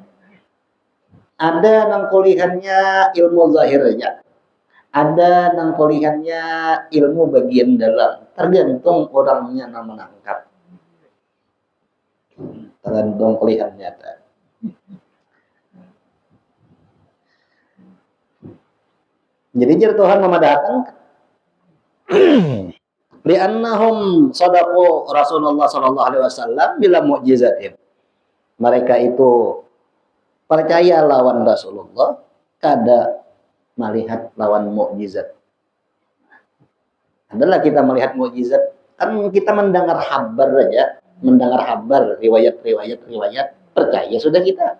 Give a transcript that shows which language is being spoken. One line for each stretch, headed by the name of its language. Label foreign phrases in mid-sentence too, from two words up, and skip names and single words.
Banjar: Ada nang kulihannya ilmu zahirnya, ada nang kulihannya ilmu bagian dalam. Tergantung orangnya nang menangkap. Tergantung kulihannya dah. Jadi Tuhan memadahkan
Arabic: لأنهم صدقوا رسول الله صلى الله عليه وسلم بلا معجزة.
Banjar: Mereka itu percaya lawan Rasulullah kada melihat lawan mukjizat. Adalah kita melihat mukjizat, kan kita mendengar kabar aja, mendengar kabar riwayat percaya sudah kita.